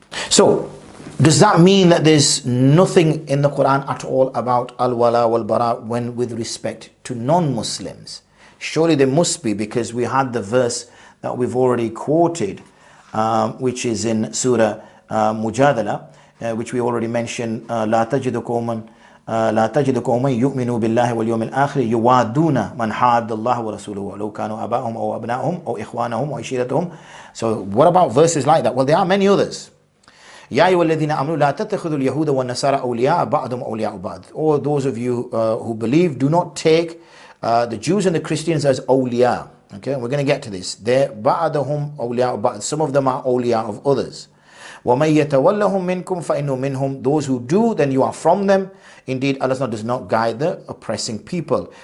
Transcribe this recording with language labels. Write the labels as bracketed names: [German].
[English] So, does that mean that there's nothing in the Quran at all about al-Walā wal-barā when with respect to non-Muslims? Surely there must be, because we had the verse that we've already quoted, which is in Surah Mujadala, which we already mentioned. [Arabic] لا تجد قوما يؤمنوا بالله واليوم الآخر يوادون من حاد الله ورسوله ولو كانوا آباءهم أو أبناءهم أو إخوانهم أو عشيرتهم. [English] So what about verses like that? Well, there are many others. [Arabic] يا أيها الذين آمنوا لا تتخذوا اليهود والنصارى أولياء بعضهم أولياء بعض. [English] All those of you who believe, do not take the Jews and the Christians as awliya. Okay, we're going to get to this. [Arabic] بعضهم أولياء بعض. [English] Some of them are awliya of others. [Arabic] وَمَن يَتَوَلَّهُم مِّنكُمْ فَإِنَّهُ مِنْهُمْ. [English] Those who do, then you are from them. Indeed, Allah does not guide the oppressing people.